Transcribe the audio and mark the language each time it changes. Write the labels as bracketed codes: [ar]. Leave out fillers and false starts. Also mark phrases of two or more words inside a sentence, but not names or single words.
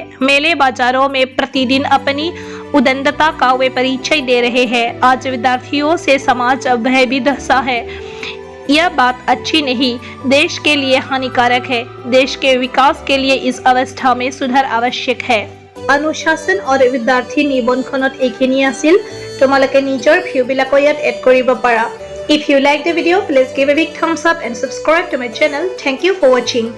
[hi] मेले बाजारों में प्रतिदिन अपनी उदंडता का वे परिचय दे रहे हैं। आज विद्यार्थियों से समाज भयभीत सा है। यह बात अच्छी नहीं, देश के लिए हानिकारक है। देश के विकास के लिए इस अवस्था में सुधार आवश्यक है। अनुशासन और विद्यार्थी [as] निबন্ধখনত এইখিনি আছিল। তোমালোকে নিজৰ ভিউবিলাক ইয়াত এড কৰিব পাৰা। [en] If you like the video, please give a big thumbs up and subscribe to my channel. Thank you for watching.